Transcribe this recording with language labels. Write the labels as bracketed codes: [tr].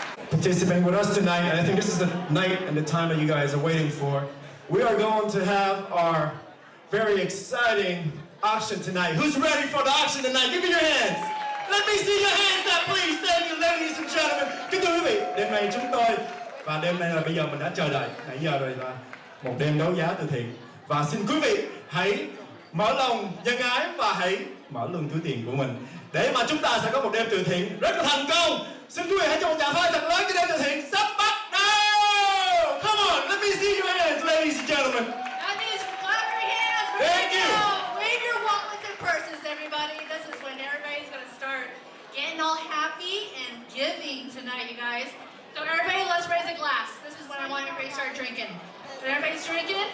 [en] Participating with us tonight, and I think this is the night and the time that you guys are waiting for. We are going to have our very exciting auction tonight. Who's ready for the auction tonight? Give me your hands. Let me see your hands up, please. Thank you, ladies and gentlemen. [vi] Kính thưa quý vị, đêm nay chúng tôi, và đêm nay là bây giờ mình đã chờ đợi, nãy giờ rồi là một đêm đấu giá từ thiện. Và xin quý vị hãy mở lòng nhân ái và hãy mở lưng túi tiền của mình để mà chúng ta sẽ có một đêm từ thiện rất là thành công. Xin quý vị hãy cho một tràng pháo thật lớn cho đêm từ thiện sắp bắt đầu. [en] Come on, let me see your hands, ladies and gentlemen. That means clap your hands. Thank you. Wave your wallets and purses, everybody. This is when everybody's going to start getting all happy and giving tonight, you guys. So everybody, let's raise a glass. This is when I want everybody to start drinking. So everybody's drinking?